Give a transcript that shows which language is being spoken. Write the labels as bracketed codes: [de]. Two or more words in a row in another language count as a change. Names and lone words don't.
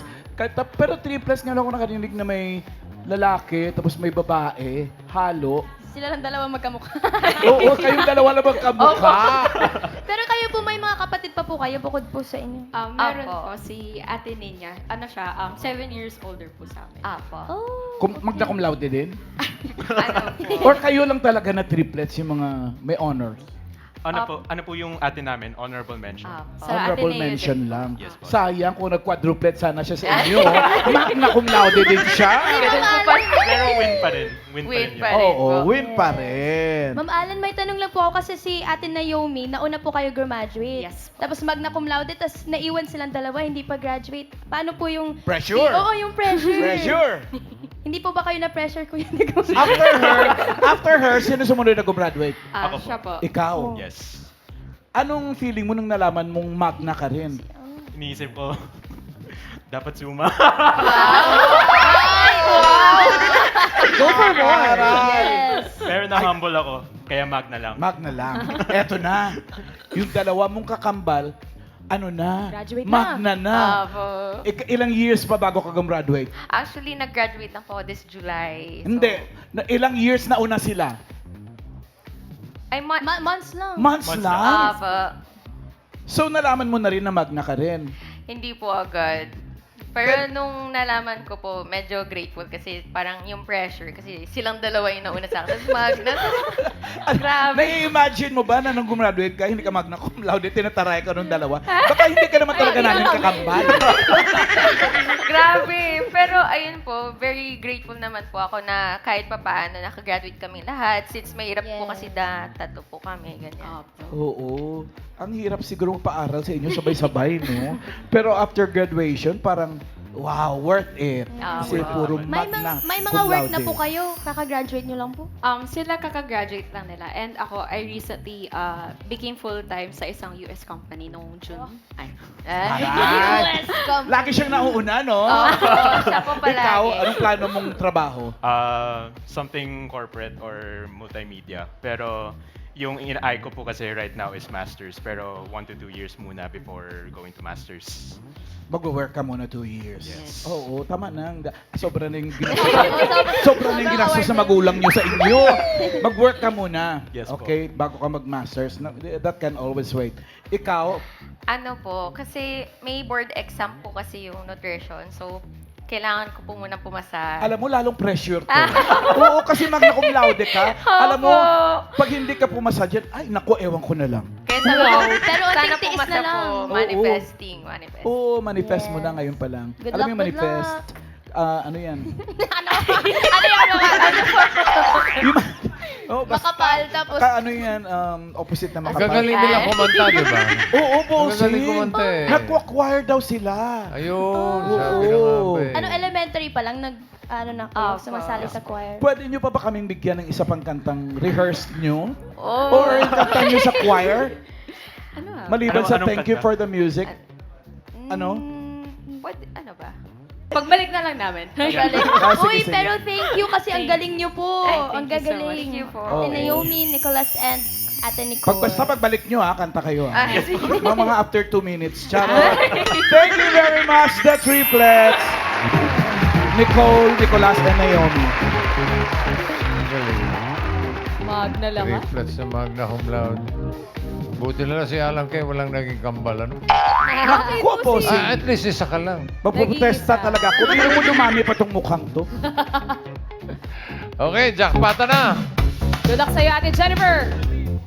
[tl] Pero triplets nga lang ako nakarinig na may lalaki, tapos may babae, halo. Sila lang dalawa magkamukha. Oo, kayong dalawa lang magkamukha. Pero kayo po, may mga kapatid pa po kayo bukod po sa inyo. Meron po, si Ate Ninya. Ano siya, 7 years older po sa amin. Apo. Magna cum laude din? Ano po? Or kayo lang talaga na triplets, yung mga may honors? Ano po yung ate namin? Honorable mention. Sa Honorable Ateneo mention din. lang. Yes po. Sayang kung nag-quadruplet sana siya sa inyo. Magna cum laude din siya. Pero win pa rin. Win pa rin Win pa yun. rin. Oo, win pa rin. Ma'am Alan, may tanong lang po ako kasi si Ate Naomi, nauna po kayo graduate. Yes po. Tapos magna cum laude, tapos naiwan silang dalawa, hindi pa graduate. Paano po yung... Pressure. Oo, yung pressure. Pressure. Hindi po ba kayo na-pressure ko yung [en] After her, [tl] sino sumunod na graduate? Ako po. Siya po. Ikaw. Yes. Anong feeling mo nung nalaman mong magna ka rin? Iniisip ko, dapat suma. [en] Go for more. [tl] Yes. Pero na-humble ako, kaya magna lang. Magna lang. Eto na. Yung dalawa mong kakambal, ano na? Graduate na. Magna na. Apo. Ilang years pa bago ka gumraduate? Actually, nag-graduate lang po [en] this July. [tl] So, Hindi. Ilang years na una sila? Ay, Months lang. Months Months lang? Apo. So nalaman mo na rin na magna ka rin? Hindi po agad. Pero nung nalaman ko po, medyo grateful kasi parang yung pressure kasi silang dalawa yung nauna sa akin. Tapos magna. Grabe. Nai-imagine mo ba na nung gumraduate ka, hindi ka magna cum laude, tinataray ka nung dalawa? Baka hindi ka naman talaga namin kakambal. Grabe. Pero ayun po, [en] very grateful [tl] naman po ako na kahit pa paano nakagraduate kami lahat. Since mahirap po kasi tatlo po kami. Ganyan. Oo. Ang hirap siguro paaral sa inyo sabay-sabay, no? Pero after graduation, parang, wow, [en] worth it. [tl] Kasi puro magna May mga cum work na laude. po kayo. Kaka-graduate nyo lang po. Sila kaka-graduate lang nila. And ako, [en] I recently became full-time [tl] sa isang [en] US company noong June. Ay. [tl] Aray! Lagi siyang nauuna, no? Siya po palagi. Ikaw, anong plano mong trabaho? [en] Something corporate or multimedia. [tl] Pero yung in-eye ko po kasi [en] right now [tl] is masters. Pero [en] 1 to 2 years [tl] muna [en] before going to masters. [tl] Mag-work ka muna 2 years. Yes. Oo, tama na. Sobra na yung ginastos. Sobra na yung ginastos sa magulang nyo sa inyo. Mag-work ka muna. Yes po. [en] Okay? [tl] Bago ka mag-masters. [en] That can always wait. [tl] Ikaw, Ano po, kasi may board exam po kasi yung nutrition. So, kailangan ko po muna pumasa. alam mo, lalong pressure to. Oo, kasi magna cum laude ka. Alam mo, pag hindi ka pumasa dyan, ay, naku, ewan ko na lang. Kaya sabi ko, Pero sana unting tiis pumasa na lang. po, Oo. manifesting. Oo, manifest mo na ngayon pa lang. Good Alam mo luck, yung good manifest? Ano yan? Ano yung mga, ano po? Oh, Makapal, tapos... ano yan? Opposite na Ang makapal. gagaling nila kumanta, di ba? Oo, Ang gagaling bossing. kumanta eh. Nag-acquire daw sila. Ayun, sabi na nga ba eh. Ano, elementary pa lang, na kayo, sumasali sa choir. Pwede nyo pa ba kaming bigyan ng isa pang kantang rehearsed nyo? Oh. Or kanta nyo sa choir? Ano Maliban sa Anong [en] thank you [tl] kanta? [en] for the music. [tl] Ano? Pwede, ano ba? Pagbalik na lang namin. Ah, sige, Uy, sige. pero [en] thank you [tl] kasi ang galing nyo po. Ay, Ang [en] thank you so much. [tl] gagaling. Thank you po. Oo. Ate Naomi, Nicholas, and Ate Nicole. Basta pagbalik nyo kanta kayo Ah, sige. mga [en] after 2 minutes. [tl] Charot. [en] Thank you very much, the triplets. [tl] Nicole, Nicolas, and Naomi. Ang galing. Magna lang, ha? Triplets na magna cum laude. Buti na lang si Alan Kay walang naging kambal, ano? Ako po, At least isa ka lang. magpuprotesta talaga. Kung hindi mo dumami pa tong mukhang to. Okay, jackpot na! [en] Good luck [tl] sa'yo, Ate Jennifer.